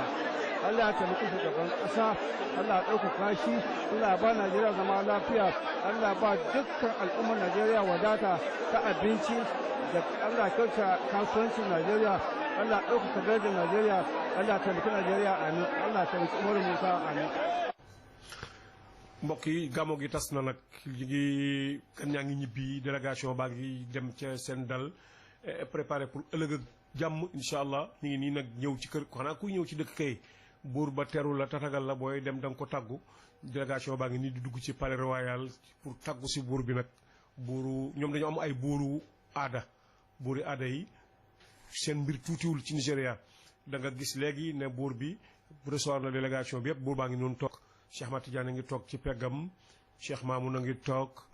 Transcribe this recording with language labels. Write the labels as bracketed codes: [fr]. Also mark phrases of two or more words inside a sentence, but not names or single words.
[ha] Allah ya taimaki shugaban ƙasa, Allah ya ɗaukaka shi, Allah ya ba Najeriya zama lafiya, Allah ya ba dukkan al'ummar Najeriya wadata ta abinci da Allah ya kyauta kasuwancin Najeriya, Allah ya ɗaukaka darajar Najeriya, Allah ya taimaki Najeriya amin, Allah ya taimaki Umaru Musa amin. [wo] mbokk yi gàmmu gi tas na nag ngi kan ñaa ngi ñibbi délégation baa ngi dem ca seen dal [fr] préparé pour [wo] ëllëg ak jàmm [ar] إن شاء الله [wo] ñu ngi nii nag ñëw ci kër xanaa kuy ñëw ci dëkk kay buur ba teru la tatagal la booy dem da nga ko tàggu délégation baa ngi nii di dugg ci [fr] palais royal pour [wo] tàggu si buur bi nag buuru ñoom dañu am ay buuru aada yi seen mbir tuutiwul ci Nigéria da nga gis léegi ne buur bi recevoir na délégation bi yëpp buur baa ngi noonu toog Cheikh Ahmad Tidiane a ngi toog ci peggam Cheikh Mamoun a ngi toog